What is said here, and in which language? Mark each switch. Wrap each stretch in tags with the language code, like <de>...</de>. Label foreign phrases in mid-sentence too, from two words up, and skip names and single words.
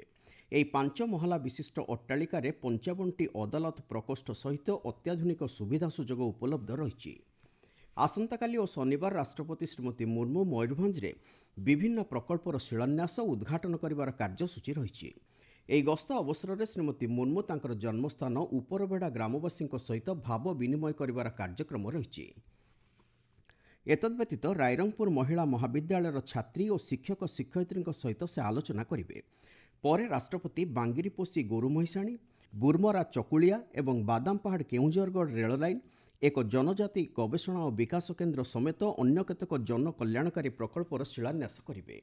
<or>ଏହି 5 ମହଲା ବିଶିଷ୍ଟ ଅଟ୍ଟାଳିକା 55ଟି ଅଦାଲତ ପ୍ରକୋଷ୍ଠ ସହିତ ଅତ୍ୟାଧୁନିକ ସୁବିଧା ସୁଯୋଗ ଉପଲବ୍ଧ ରହି। ଆସନ୍ତାକାଲି ଓ ଶନିବାର ରାଷ୍ଟ୍ରପତି ଶ୍ରୀମତୀ ମୁର୍ମୁ ମୟୂରଭଞ୍ଜ ରେ ବିଭିନ୍ନ ପ୍ରକଳ୍ପର ଶିଳାନ୍ୟାସ ଓ ଉଦ୍ଘାଟନ କରିବାର କାର୍ଯ୍ୟସୂଚୀ ରହି। ଏହି ଗସ୍ତ ଅବସରରେ ଶ୍ରୀମତୀ ମୁର୍ମୁ ତାଙ୍କର ଜନ୍ମସ୍ଥାନ ଉପରବେଡ଼ା ଗ୍ରାମବାସୀଙ୍କ ସହିତ ଭାବ ବିନିମୟ କରିବାର କାର୍ଯ୍ୟକ୍ରମ ରହିଛି। ଏତଦ୍‌ବ୍ୟତୀତ ରାଇରଙ୍ଗପୁର ମହିଳା ମହାବିଦ୍ୟାଳୟର ଛାତ୍ରୀ ଓ ଶିକ୍ଷକ ଶିକ୍ଷୟିତ୍ରୀଙ୍କ ସହିତ ସେ ଆଲୋଚନା କରିବେ। ପରେ ରାଷ୍ଟ୍ରପତି ବାଙ୍ଗିରିପୋଷି ଗୋରୁମହିଷାଣୀ, ବୁର୍ମରା ଚକୁଳିଆ ଏବଂ ବାଦାମପାହାଡ଼ କେଉଁଝରଗଡ଼ ରେଳ ଲାଇନ୍, ଏକ ଜନଜାତି ଗବେଷଣା ଓ ବିକାଶ କେନ୍ଦ୍ର ସମେତ ଅନ୍ୟ କେତେକ ଜନକଲ୍ୟାଣକାରୀ ପ୍ରକଳ୍ପର ଶିଳାନ୍ୟାସ କରିବେ।</or>